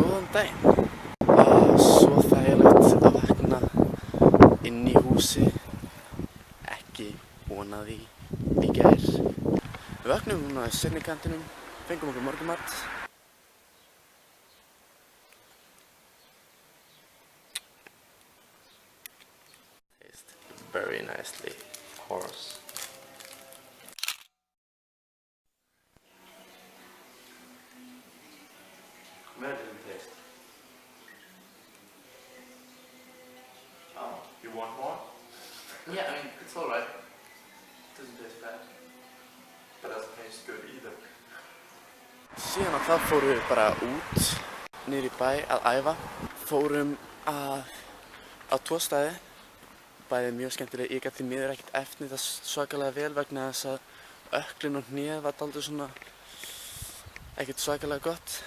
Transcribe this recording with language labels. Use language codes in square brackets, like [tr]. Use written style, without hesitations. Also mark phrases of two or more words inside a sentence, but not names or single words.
[is] daginn. Svo þægilegt að vakna inn í húsi, ekki vonað í gær. Við vaknum núna í seinni kantinum, fengum okkur morgunmat. [en] Tastes very nicely, of course. Where did it taste? Oh, you want more? Yeah, I mean, it's alright. It doesn't taste bad. But it doesn't taste good either. [is] Síðan að það fórum við bara út, niður í bæ að æfa. Fórum á 2 staði, bæði mjög skemmtilega. Ég gat því miður ekkert efnið það svakalega vel vegna þess að ökklinn og hnéð var dálítið svona ekkert svakalega gott.